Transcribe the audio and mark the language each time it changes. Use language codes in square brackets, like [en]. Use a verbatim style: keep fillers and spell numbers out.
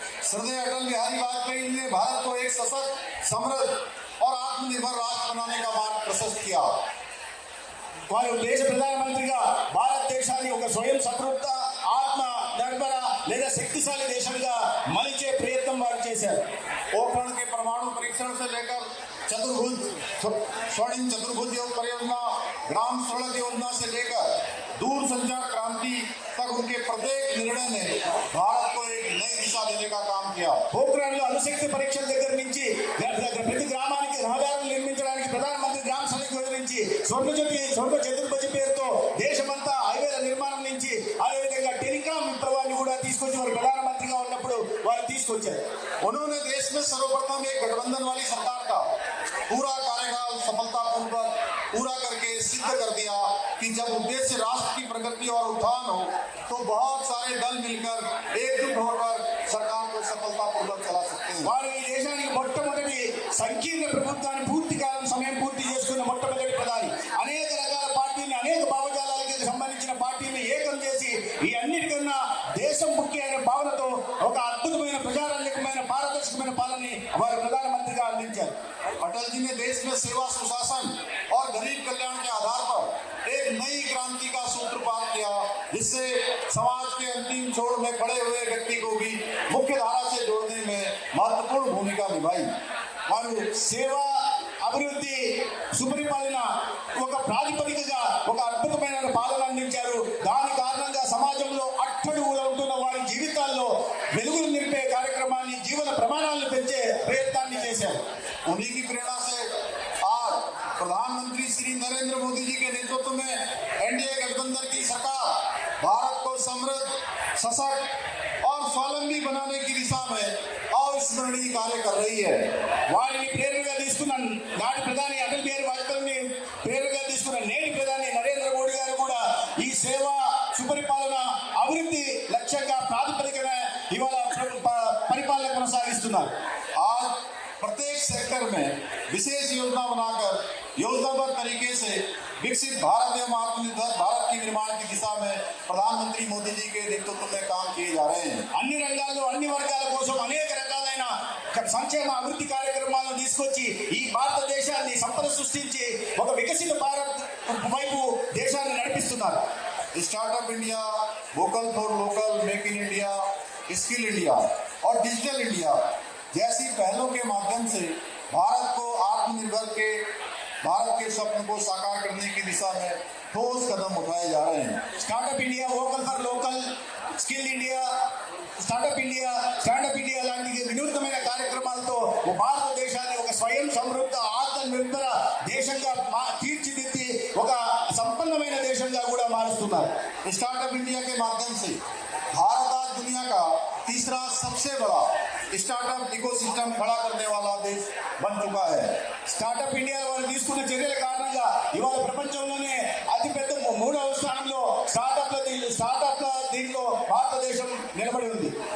[hi] श्रद्धेय अटल बिहारी वाजपेयी ने भारत को एक सशक्त, समृद्ध और आत्मनिर्भर राष्ट्र बनाने का मार्ग प्रशस्त किया। [te] వారు దేశ ప్రధానమంత్రిగా భారతదేశాన్ని ఒక స్వయం సమృద్ధ, ఆత్మ నిర్భర లేదా శక్తిశాలి దేశంగా మలిచే ప్రయత్నం వారు చేశారు. [hi] पोखरण के परमाणु परीक्षण से लेकर चतुर्भुज स्वर्णिम चतुर्भुज योग परियोजना, ग्राम सड़क योजना से लेकर दूर संचार क्रांति तक उनके प्रत्येक निर्णय ने भारत को एक नई दिशा देने का काम किया। पोखरण में अणुशक्ति परीक्षण [te] దగ్గర నుంచి ప్రతి గ్రామానికి రహదారులు నిర్మించడానికి ప్రధానమంత్రి గ్రామ సడక్ యోజన నుంచి స్వర్ణ చతుర్భుజ పేరుతో దేశమంతా హైవేల నిర్మాణం నుంచి అదేవిధంగా టెలికాం విప్లవాన్ని కూడా తీసుకొచ్చి వారు ప్రధానమంత్రిగా ఉన్నప్పుడు వారు తీసుకొచ్చారు. [hi] उन्होंने देश में सर्वप्रथम एक गठबंधन वाली सरकार का पूरा कार्यकाल सफलतापूर्वक पूरा करके सिद्ध कर दिया कि जब उद्देश्य राष्ट्र की प्रगति और उत्थान हो तो बहुत सारे दल मिलकर एकजुट होकर सरकार को सफलतापूर्वक चला सकते हैं. [te] వారు ఈ దేశానికి మొట్టమొదటి సంకీర్ణ ప్రభుత్వాన్ని పూర్తి కాలం సమయం పూర్తి చేసుకున్న మొట్టమొదటి ప్రధాని. అనేక రకాల పార్టీని, అనేక భావజాలాలకి సంబంధించిన పార్టీని ఏకం చేసి ఈ అన్నిటికన్నా దేశం ముఖ్య అనే భావనతో ఒక అద్భుతమైన ప్రజారంజకమైన పారదర్శకమైన పాలనని వారు ప్రధానమంత్రిగా అందించారు. [hi] अटल जी ने देश में सेवा, सुशासन और गरीब कल्याण के आधार पर एक नई क्रांति का सूत्रपात किया, जिससे समाज के अंतिम छोर में खड़े हुए व्यक्ति को भी मुख्य धारा से जोड़ने में महत्वपूर्ण भूमिका निभाई. [te] और सेवा, అభివృద్ధి, సుపరిపాలన ఒక ప్రాతిపదికగా ఒక అద్భుతమైన పాలన అందించారు. దాని కారణంగా సమాజంలో అట్టడుగులో ఉంటున్న వారి జీవితాల్లో వెలుగులు నింపే కార్యక్రమాన్ని, జీవన ప్రమాణాలను పెంచే ప్రయత్నాన్ని చేశారు. [hi] उन्हीं की प्रेरणा से आज प्रधानमंत्री श्री नरेंद्र मोदी जी के नेतृत्व में एनडीए गठबंधन की सरकार भारत को समृद्ध, सशक्त और स्वावलंबी बनाने की दिशा में अविस्मरणीय कार्य कर रही है. [te] वारिनी प्रेरणा తీసుకున్న నాటి ప్రధాని అటల్ బిహారీ వాజ్పేయిని ప్రేరణగా తీసుకున్న నేటి ప్రధాని నరేంద్ర మోడీ గారు కూడా ఈ సేవ, సుపరిపాలన, అభివృద్ధి లక్ష్యంగా ప్రాతిపదికన ఇవాళ పరిపాలన కొనసాగిస్తున్నారు. [hi] आज प्रत्येक सेक्टर में विशेष योजना बनाकर योजनाबद्ध तरीके से विकसित भारत एवं आत्मनिर्भर भारत के निर्माण की दिशा में प्रधानमंत्री मोदी जी के नेतृत्व में काम किए जा रहे हैं. [te] అన్ని రంగాల్లో అన్ని వర్గాల కోసం అనేక రకాలైన సంక్షేమ అభివృద్ధి కార్యక్రమాలను తీసుకొచ్చి ఈ భారతదేశాన్ని సంపద సృష్టించి ఒక వికసిత భారత్ వైపు దేశాన్ని నడిపిస్తున్నారు. [hi] Startup India, vocal for local, make in India, skill India और डिजिटल इंडिया जैसी पहलों के माध्यम से भारत को आत्मनिर्भर के भारत के स्वप्न को साकार करने की दिशा में ठोस कदम उठाए जा रहे हैं. [te] Startup India, vocal for local, skill India, startup India, standup India లాంటి వినూత్నమైన కార్యక్రమాలతో భారతదేశాన్ని ఒక స్వయం సమృద్ధ, ఆత్మనిర్భర దేశంగా తీర్చిదిద్ది ఒక సంపన్నమైన దేశంగా కూడా మారుస్తున్నారు. [hi] స్టార్టప్ ఇండియా के माध्यम से भारत आज दुनिया का तीसरा सबसे बड़ा स्टार्टअप इकोसिस्टम खड़ा करने वाला देश बन चुका है. [te] స్టార్టప్ ఇండియా వారు తీసుకున్న చర్యల కారణంగా ఇవాళ ప్రపంచంలోనే అతిపెద్ద మూడవ స్థానంలో స్టార్టప్ స్టార్టప్ దీంట్లో భారతదేశం నిలబడి ఉంది.